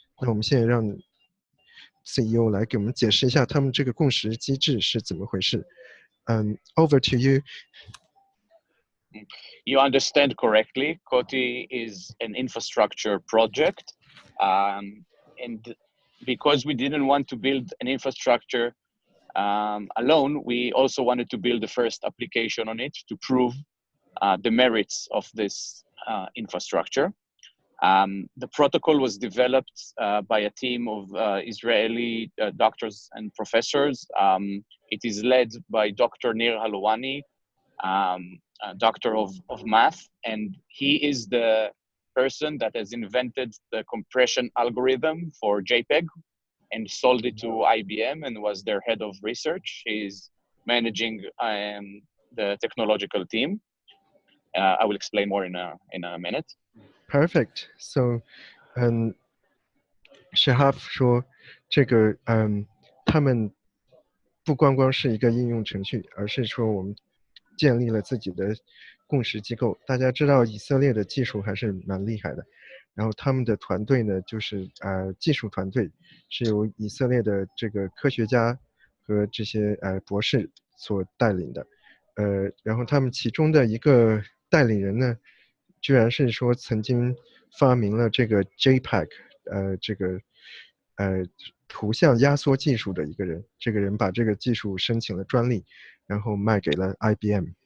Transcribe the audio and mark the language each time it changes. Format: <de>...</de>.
<zh>那我们现在让 CEO 来给我们解释一下他们这个共识机制是怎么回事。</zh> <en>Over to you. You understand correctly. Coti is an infrastructure project, and because we didn't want to build an infrastructure alone, we also wanted to build the first application on it to prove the merits of this infrastructure. The protocol was developed by a team of Israeli doctors and professors. It is led by Dr. Nir Halwani, a doctor of math, and he is the person that has invented the compression algorithm for JPEG and sold it to IBM and was their head of research. He's managing the technological team. I will explain more in a minute. Perfect.</en> <zh>So, Shahaf 说，这个他们不光光是一个应用程序，而是说我们建立了自己的共识机构。大家知道以色列的技术还是蛮厉害的，然后他们的团队呢，就是技术团队是由以色列的这个科学家和这些博士所带领的，然后他们其中的一个带领人呢，居然是说曾经发明了这个 JPEG，这个图像压缩技术的一个人，这个人把这个技术申请了专利，然后卖给了 IBM。</zh>